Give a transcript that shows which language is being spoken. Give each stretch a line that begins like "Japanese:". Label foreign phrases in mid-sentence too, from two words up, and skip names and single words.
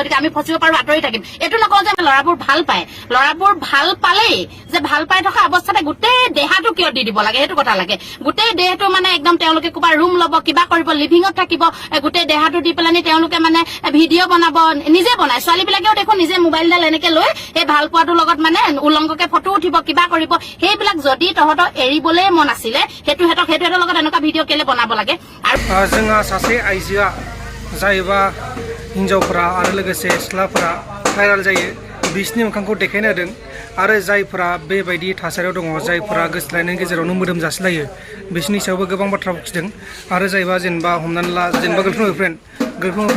Assamese: গতিকে আমি ফচিব পাৰো আঁতৰি থাকিম এইটো নকওঁ যে ল'ৰাবোৰ ভাল পায় ল'ৰাবোৰ ভাল পালেই যে ভাল পাই থকা অৱস্থাতে গোটেই দেহাটো কিয় দি দিব লাগে সেইটো কথা লাগে গোটেই দেহটো মানে একদম তেওঁলোকে ক'ৰবাত ৰুম ল'ব কিবা কৰিব লিভিঙত থাকিব গোটেই দেহাটো দি পেলানি তেওঁলোকে মানে ভিডিঅ' বনাব নিজে বনায় ছোৱালীবিলাকেও দেখোন নিজে মোবাইলডাল এনেকে লৈ সেই ভাল পোৱাটোৰ লগত মানে উলংগকে ফটো উঠিব কিবা কৰিব সেইবিলাক যদি তহঁতৰ এৰিবলৈ মন আছিলে সেইটোহেঁতৰ লগত এনেকুৱা ভিডিঅ' কেলে বনাব লাগে আৰু
Bodo: जोंहा सासे आइजोआ जायबा हिन्जावफोरा आरो लोगोसे सिख्लाफोरा भाइराल जायो बिसोरनि मोखांखौ देखायनो होदों आरो जायफोरा बेबायदि थासारियाव दङ जायफोरा गोसोलायनायनि गेजेरावनो मोदोम जासिलायो बिसोरनि सायावबो गोबां बाथ्रा बुंथिदों आरो जायबा जेनेबा हमनानै ला जेनेबा गर्लफ्रेन्ड